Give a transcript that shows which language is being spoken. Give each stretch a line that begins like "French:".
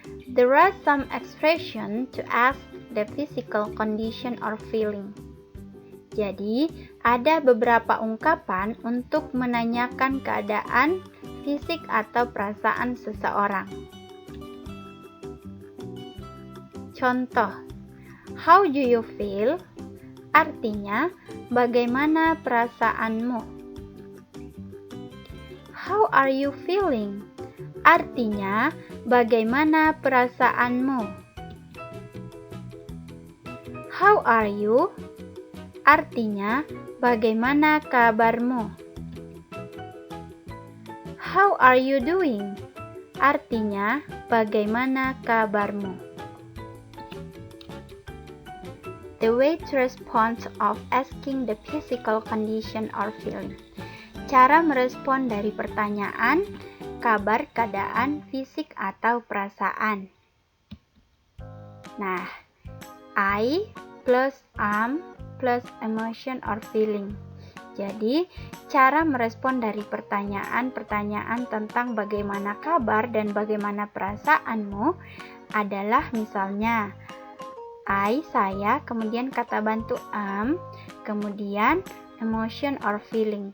English: There are some expressions to ask the physical condition or feeling.
Indonesian: Jadi, ada beberapa ungkapan untuk menanyakan keadaan fisik atau perasaan seseorang. Contoh,
English: how do you feel?
Indonesian: Artinya, bagaimana perasaanmu?
English: How are you feeling?
Indonesian: Artinya, bagaimana perasaanmu?
English: How are you?
Indonesian: Artinya, bagaimana kabarmu?
English: How are you doing?
Indonesian: Artinya, bagaimana kabarmu?
English: The way to respond of asking the physical condition or feeling.
Indonesian: Cara merespon dari pertanyaan, kabar keadaan fisik atau perasaan.
English: Nah, I plus am plus emotion or feeling.
Indonesian: Jadi, cara merespon dari pertanyaan-pertanyaan tentang bagaimana kabar dan bagaimana perasaanmu adalah misalnya I, saya, kemudian kata bantu am, kemudian
English: emotion or feeling.